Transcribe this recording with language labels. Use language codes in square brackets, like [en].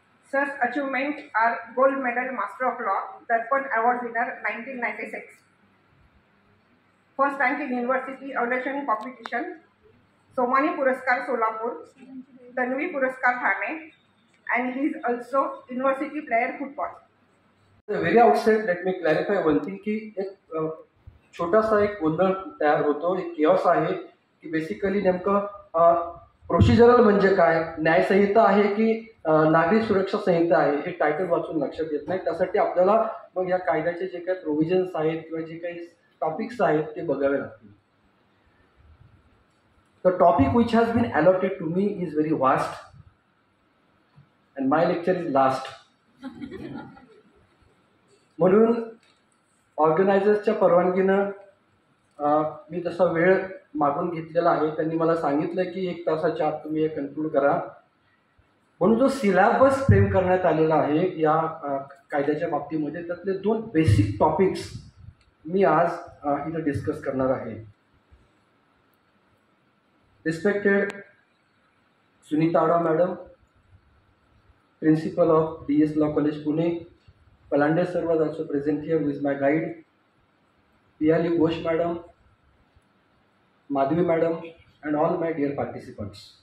[en] Sir's achievements are Gold Medal Master of Law, Darpan Award winner 1996. First rank in University Evaluation Competition, Somani Puraskar Solapur, Tanvi Puraskar Thane, and he is also University Player Football. At the very outset, let me clarify one thing [mr] की एक छोटासा एक गोंधळ तयार होतो, एक chaos आहे की बेसिकली नेमकं प्रोसिजरल म्हणजे काय, न्यायसंहिता आहे की नागरिक सुरक्षा संहिता आहे, हे टायटल वाचून लक्षात येत नाही. त्यासाठी आपल्याला मग या कायद्याचे जे काही प्रोव्हिजन्स आहेत किंवा जे काही टॉपिक्स आहेत ते बघावे लागतील. [en] The topic which has been allotted to me is very vast and my lecture is last. [mr] म्हणून ऑर्गनायझर्सच्या परवानगीनं मी तसा वेळ मागून घेतलेला आहे. त्यांनी मला सांगितलं की 1 तासाच्या आत तुम्ही हे कन्क्लूड करा. म्हणून जो सिलेबस फ्रेम करण्यात आलेला आहे या कायद्याच्या बाबतीमध्ये त्यातले 2 बेसिक टॉपिक्स मी आज इथं डिस्कस करणार आहे. [en] Respected Sunita Adwa madam, principal of DS Law College Pune, Palande sir was also present here with my guide, Piyali Ghosh madam, Madhvi madam, and all my dear participants.